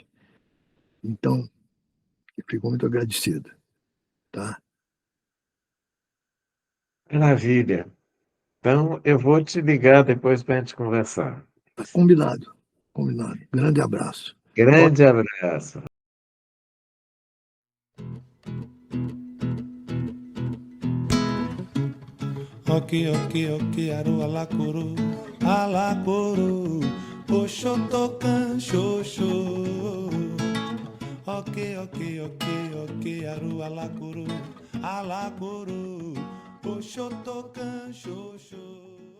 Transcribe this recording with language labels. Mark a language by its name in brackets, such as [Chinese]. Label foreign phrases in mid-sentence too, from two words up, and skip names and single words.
[Portuguese] Então, eu fico muito agradecido. Tá? Maravilha. Então, eu vou te ligar depois para a gente conversar. Tá combinado. Combinado. Grande abraço. Grande abraço. Ok, aru alacuru, oxotocan, xoxô. Ok, aru alacuru, oxotocan, xoxô.